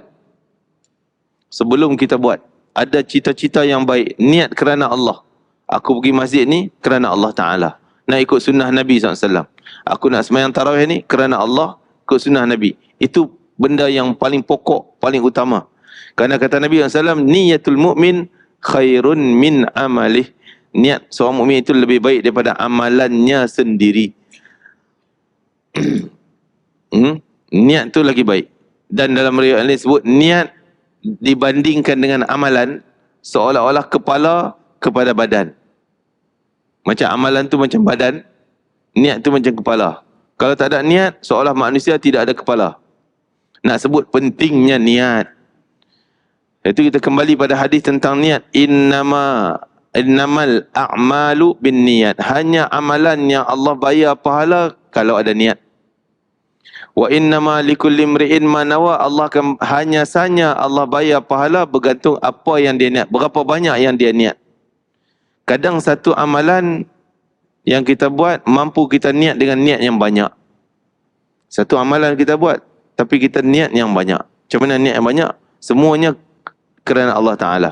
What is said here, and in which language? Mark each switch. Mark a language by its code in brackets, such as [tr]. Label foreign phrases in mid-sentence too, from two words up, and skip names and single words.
[ms] Sebelum kita buat, ada cita-cita yang baik, niat kerana Allah. Aku pergi masjid ni kerana Allah Ta'ala, nak ikut sunnah Nabi SAW. Aku nak sembahyang tarawih ni kerana Allah, ikut sunnah Nabi. Itu benda yang paling pokok, paling utama. Kerana kata Nabi SAW, [ar] نية المؤمن خير من عمله. [ms] Niat seorang mukmin itu lebih baik daripada amalannya sendiri. Niat tu lagi baik. Dan dalam riwayat ini sebut, niat dibandingkan dengan amalan, seolah-olah kepala kepada badan. Macam amalan tu macam badan, niat tu macam kepala. Kalau tak ada niat, seolah manusia tidak ada kepala. Nak sebut pentingnya niat. Itu kita kembali pada hadis tentang niat. [ar] إنما الأعمال بالنية. [ms] Hanya amalan yang Allah bayar pahala kalau ada niat. [ar] وإنما لكل امرئ ما نوى. [ms] Allah akan hanya sahaja Allah bayar pahala bergantung apa yang dia niat, berapa banyak yang dia niat. Kadang satu amalan yang kita buat, mampu kita niat dengan niat yang banyak. Satu amalan kita buat, tapi kita niat yang banyak. Macam mana niat yang banyak? Semuanya kerana Allah Ta'ala.